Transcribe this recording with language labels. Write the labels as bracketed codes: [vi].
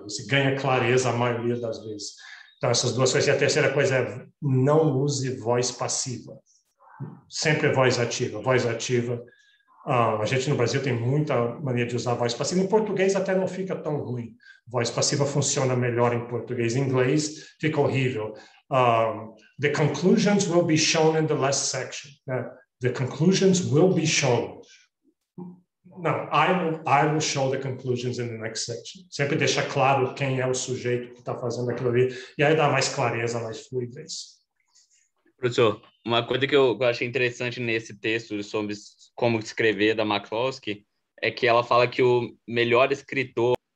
[pt] Você ganha clareza a maioria das vezes. Então, essas duas coisas. E a terceira coisa é não use voz passiva. Sempre voz ativa. Voz ativa. A gente no Brasil tem muita mania de usar voz passiva. Em português até não fica tão ruim. Voz passiva funciona melhor em português. Em inglês fica horrível. [en] The conclusions will be shown in the last section. The conclusions will be shown. Não, I will show the conclusions in the next section. [pt] Sempre deixa claro quem é o sujeito que está fazendo aquilo ali. E aí dá mais clareza, mais fluidez. Professor, uma coisa que eu achei interessante nesse texto sobre como escrever da McCloskey é que ela fala que o melhor escritor...